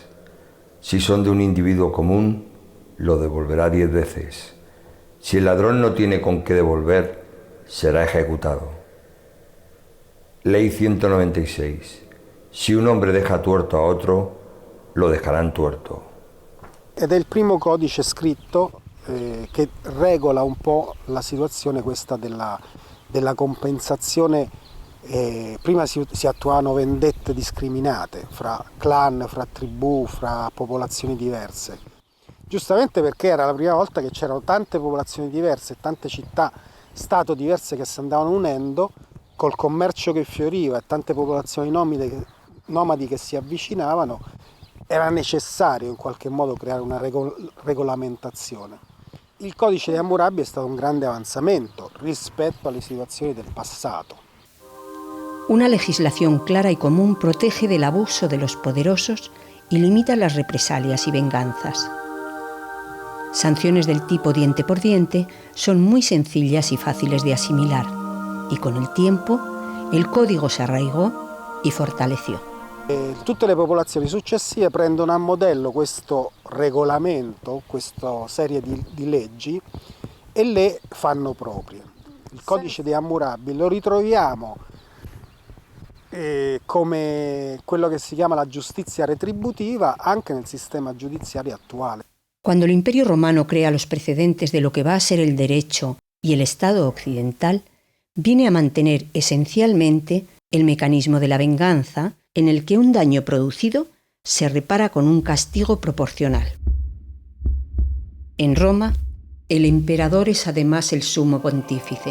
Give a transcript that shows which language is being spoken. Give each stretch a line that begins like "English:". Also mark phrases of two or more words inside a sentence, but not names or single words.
Spanish: Si son de un individuo común, lo devolverá 10 veces. Si el ladrón no tiene con qué devolver, será ejecutado. Ley 196. Si un hombre deja tuerto a otro, lo dejarán tuerto.
Italian: Ed è il primo codice scritto che regola un po' la situazione questa della compensazione. Prima si attuavano vendette discriminate fra clan, fra tribù, fra popolazioni diverse. Giustamente perché era la prima volta che c'erano tante popolazioni diverse, tante città, stato diverse che si andavano unendo, col commercio che fioriva e tante popolazioni nomadi che si avvicinavano, era necessario in qualche modo creare una regolamentazione. Il codice di Hammurabi è stato un grande avanzamento rispetto alle situazioni del passato.
Spanish: Una legislación clara y común protege del abuso de los poderosos y limita las represalias y venganzas. Sanciones del tipo diente por diente son muy sencillas y fáciles de asimilar, y con el tiempo el código se arraigó y fortaleció.
Italian: Tutte le popolazioni successive prendono a modello questo regolamento, questa serie di leggi, e le fanno proprie. Il codice di Hammurabi lo ritroviamo come quello che si chiama la giustizia retributiva anche nel sistema giudiziario attuale.
Spanish: Cuando el Imperio Romano crea los precedentes de lo que va a ser el derecho y el Estado occidental, viene a mantener esencialmente el mecanismo de la venganza, en el que un daño producido se repara con un castigo proporcional. En Roma, el emperador es además el sumo pontífice.